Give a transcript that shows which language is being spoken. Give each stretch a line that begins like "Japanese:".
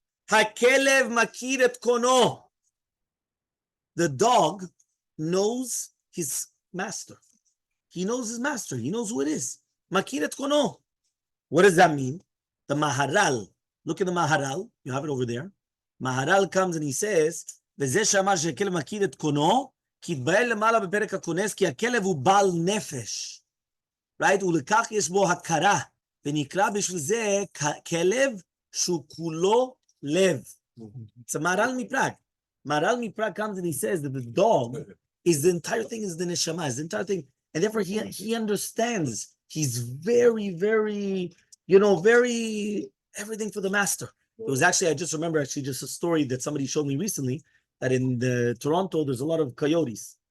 Hebrew: Hakelev makir et kono.
English: The dog knows his master. He knows his master. He knows who it is.
Hebrew: Makir et kono.
English: What does that mean? The Maharal. Look at the Maharal. You have it over there. Maharal comes and he says,
Hebrew: V'zeh shamar shekelev makir et kono. כי התבהל למעלה בפרק הכונס, כי הכלב הוא בעל נפש.
English: Right?
Hebrew: ולכך יש בו הכרה, ונקרא בשביל זה כלב שהוא כולו לב.
English: It's a Maharal Miprag. Maharal Miprag comes and he says that the dog is the entire thing, is the neshama, is the entire thing, and therefore he understands. He's very, very, very everything for the master. It was actually, I just remember just a story that somebody showed me recently, that in Toronto, there's a lot of coyotes.